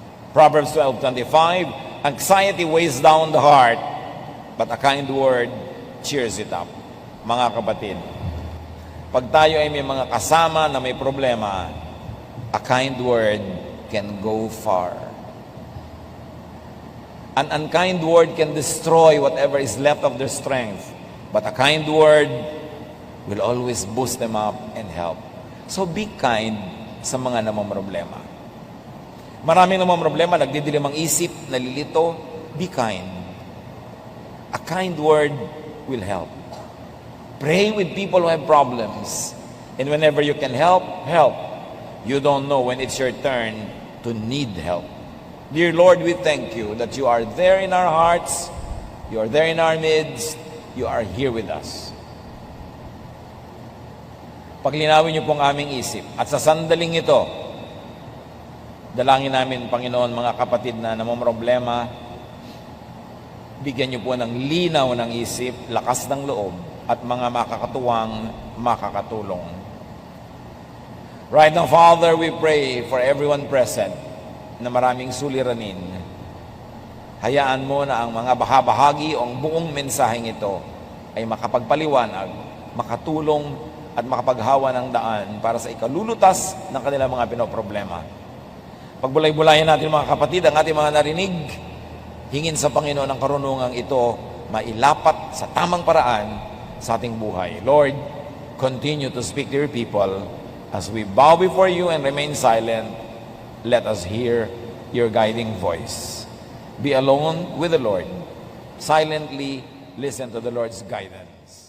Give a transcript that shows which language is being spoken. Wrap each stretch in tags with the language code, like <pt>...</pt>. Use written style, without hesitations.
<en>Proverbs 12:25, anxiety weighs down the heart, but a kind word cheers it up.</en> <tl>Mga kapatid, pag tayo ay may mga kasama na may problema,</tl> <en>a kind word can go far. An unkind word can destroy whatever is left of their strength, but a kind word will always boost them up and help. So be kind</en> <tl>sa mga namamroblema. Maraming namamroblema, nagdidilim ang isip, nalilito.</tl> <en>Be kind. A kind word will help. Pray with people who have problems. And whenever you can help, help. You don't know when it's your turn to need help. Dear Lord, we thank you that you are there in our hearts, you are there in our midst, you are here with us.</en> <tl>Paglinawin niyo pong aming isip. At sa sandaling ito, dalangin namin, Panginoon, mga kapatid na namamroblema, bigyan niyo po ng linaw ng isip, lakas ng loob, at mga makakatuwang makakatulong.</tl> <en>Right now, Father, we pray for everyone present</en> <tl>na maraming suliranin. Hayaan mo na ang mga bahagi o ang buong mensaheng ito ay makapagpaliwanag, makatulong at makapaghawa ng daan para sa ikalulutas ng kanilang mga pinoproblema. Pagbulay-bulayan natin mga kapatid ang ating mga narinig, hingin sa Panginoon ang karunungang ito mailapat sa tamang paraan sa ating buhay.</tl> <en>Lord, continue to speak to your people as we bow before you and remain silent. Let us hear your guiding voice. Be alone with the Lord. Silently listen to the Lord's guidance.</en>